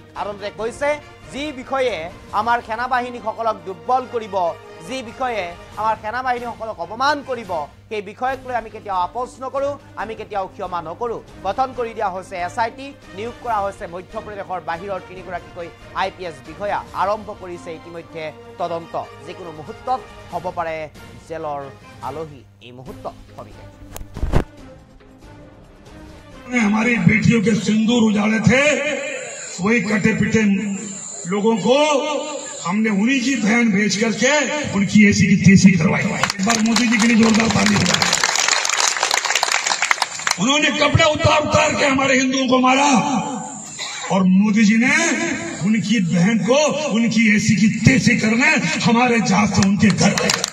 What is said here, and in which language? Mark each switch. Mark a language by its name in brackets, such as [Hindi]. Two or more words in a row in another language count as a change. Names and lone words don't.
[Assamese] আদালতে কৈছে যি বিষয়ে আমাৰ সেনাবাহিনীসকলক দুৰ্বল কৰিব যি বিষয়ে আমাৰ সেনাবাহিনীসকলক অপমান কৰিব সেই বিষয়ক লৈ আমি কেতিয়াও আপোচ নকৰো আমি কেতিয়াও ক্ষমা নকৰো গঠন কৰি দিয়া হৈছে এসআইটি নিয়োগ কৰা হৈছে মধ্যপ্ৰদেশৰ বাহিৰৰ তিনিগৰাকীকৈ আইপিএস বিষয়া আৰম্ভ কৰিছে ইতিমধ্যে তদন্ত যিকোনো মুহূৰ্তত হ'ব পাৰে জেলৰ আলহী এই মুহূৰ্তত সবিশেষ [Hindi] हमारी बेटियों के सिंदूर उजाड़े थे वही कटे पिटे लोगों को हमने उन्हीं की बहन भेज करके उनकी ऐसी की तेजी करवाई। एक बार मोदी जी के लिए जोरदार ताली बजाएं। उन्होंने कपड़े उतार उतार के हमारे हिंदुओं को मारा और मोदी जी ने उनकी बहन को उनकी ऐसी की तेजी करने हमारे जहाज से उनके घर गए।